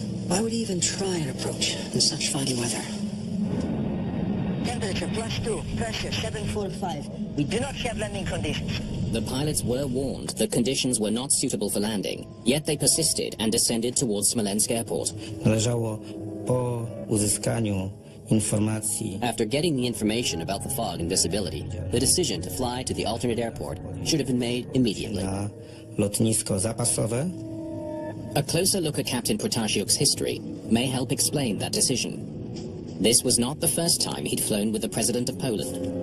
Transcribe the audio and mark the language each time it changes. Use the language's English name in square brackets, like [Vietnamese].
[English] Why would he even try an approach in such foggy weather? Temperature +2, pressure 745. We do not have landing conditions. The pilots were warned that conditions were not suitable for landing, yet they persisted and descended towards Smolensk Airport. [Polish] Należało po uzyskaniu informacji [English] After getting the information about the fog and visibility, the decision to fly to the alternate airport should have been made immediately. [Polish] na lotnisko zapasowe. [English] A closer look at Captain Protasiuk's history may help explain that decision. This was not the first time he'd flown with the President of Poland.